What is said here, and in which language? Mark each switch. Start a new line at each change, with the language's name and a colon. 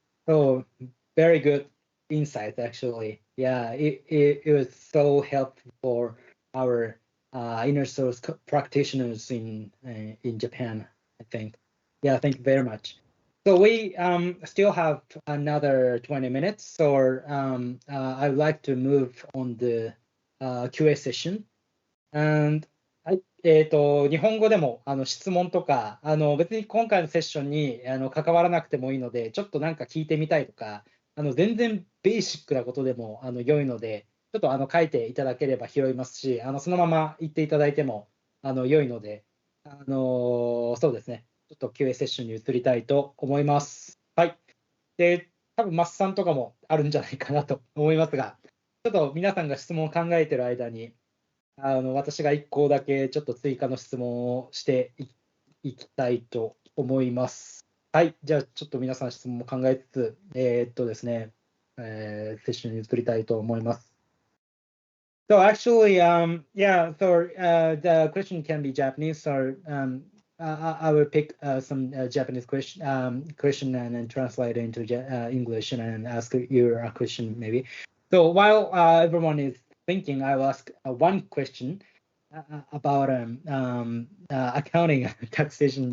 English: So very good insight, actually. Yeah, it was so helpful for our inner source practitioners in Japan, I think. Yeah, thank you very much. So we still have another 20 minutes, so I'd like to move on the QA session.
Japanese: Andはい、日本語でも質問とか別に今回のセッションに関わらなくてもいいので、ちょっとなんか聞いてみたいとか、全然ベーシックなことでも良いので、ちょっと書いていただければ拾いますし、そのまま言っていただいても良いので、そうですね、ちょっと QA セッションに移りたいと思います。はい。で、多分マッサンとかもあるんじゃないかなと思いますが、ちょっと皆さんが質問を考えている間に、私が1個だけちょっと追加の質問をしていきたいと思います。はい、じゃあちょっと皆さん質問も考えつつ、ですね、セッションに移りたいと思います。
English: So actually, yeah, so the question can be Japanese, so I will pick some Japanese question and then translate it into English and ask you a question maybe. So while everyone is thinking, I will ask one question about accounting taxation.